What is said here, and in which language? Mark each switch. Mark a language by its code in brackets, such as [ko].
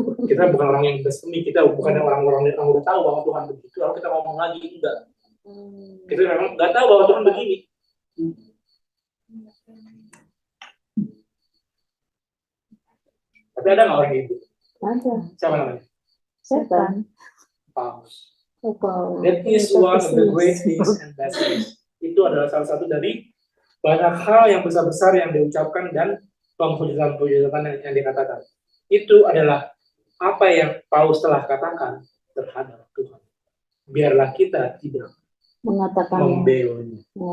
[id] Kita bukan orang yang blasphemy, kita bukan orang-orang yang udah tahu bahwa Tuhan begitu, lalu kita ngomong lagi enggak. Kita memang nggak tahu bahwa Tuhan begini. Tapi ada nggak orang gitu? Ada. Siapa namanya? Setan. Paus. Wow. [en] That is one of the great things and best things [id] Itu adalah salah satu dari banyak hal yang besar-besar yang diucapkan dan pemujaan-pemujaan yang dikatakan. Itu adalah apa yang Paulus telah katakan terhadap Tuhan. Biarlah kita tidak Mengatakan membelanya.